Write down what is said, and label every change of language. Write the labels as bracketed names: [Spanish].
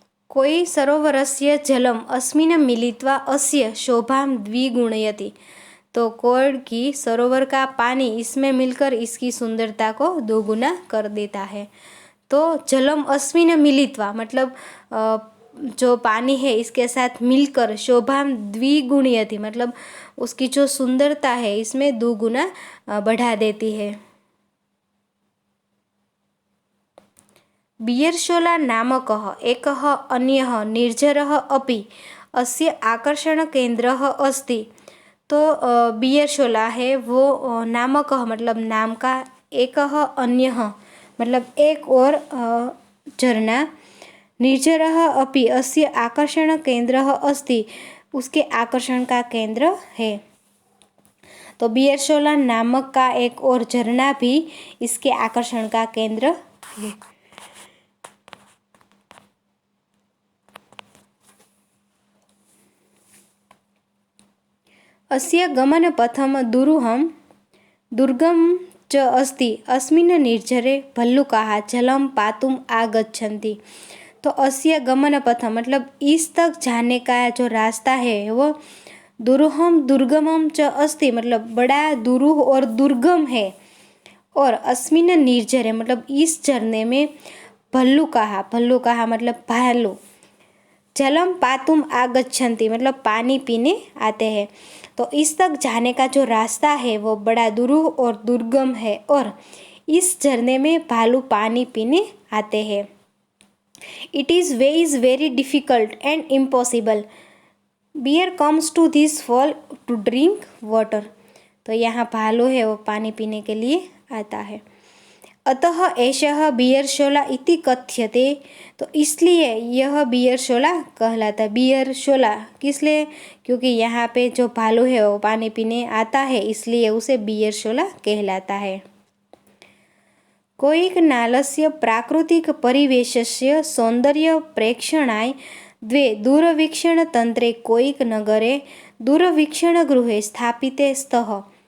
[Sanskrit] कोई सरोवरस्य जलम अस्मिन् मिलित्वा अस्य शोभां द्विगुणयति। [Hindi] तो कोई की सरोवर का पानी इसमें मिलकर इसकी सुंदरता को दोगुना कर देता है। तो [Sanskrit] जलम अस्मिन् मिलित्वा [Hindi] मतलब जो पानी है इसके साथ मिलकर [Sanskrit] शोभां द्विगुणयति [Hindi] मतलब उसकी जो सुंदरता है इसमें दोगुना बढ़ा देती है। [Sanskrit] बियर्शोला नामकः एकः अन्यः निर्झरः अपि अस्य आकर्षणकेन्द्रः अस्ति। [Hindi] तो बियर्शोला है वो नामकः मतलब नाम का, एकः अन्यः मतलब एक और झरना, [Sanskrit] निर्झरः अपि अस्य आकर्षणकेन्द्रः अस्ति [Hindi] उसके आकर्षण का केंद्र है। तो बियर्शोला नामक का एक और झरना भी इसके आकर्षण का केंद्र है। [Sanskrit] अस्य गमनपथं दुर्गम च अस्ति अस्मिन् निर्झरे भल्लुकाः जलं पातुम् आगच्छन्ति। [Hindi] तो अस्य गमनपथं मतलब इस तक जाने का जो रास्ता है वो [Sanskrit] दुर्गमम च अस्ति [Hindi] मतलब बड़ा दुरूह और दुर्गम है। और अस्मिन् निर्झरे मतलब इस झरने में भल्लुकाः मतलब भालू, [Sanskrit] जलम पातुम आगच्छन्ति [Hindi] मतलब पानी पीने आते हैं। तो इस तक जाने का जो रास्ता है वो बड़ा दुरूह और दुर्गम है और इस झरने में भालू पानी पीने आते हैं। [English] It is way is very difficult and impossible, bear comes to this fall to drink water. [Hindi] तो यहाँ भालू है वो पानी पीने के लिए आता है। [Sanskrit] अतः एषः बियरशोला इति कथ्यते। [Hindi] तो इसलिए यह बियरशोला कहलाता है। बियरशोला किस लिए? क्योंकि यहाँ पे जो भालू है वो पानी पीने आता है, इसलिए उसे बियरशोला कहलाता है। [Sanskrit] कोयिक नालस्य प्राकृतिक परिवेशस्य सौंदर्य प्रेक्षणाय द्वे दूरवीक्षण तंत्रे कोयिक नगरे दूरवीक्षण गृहे स्थापिते स्तः।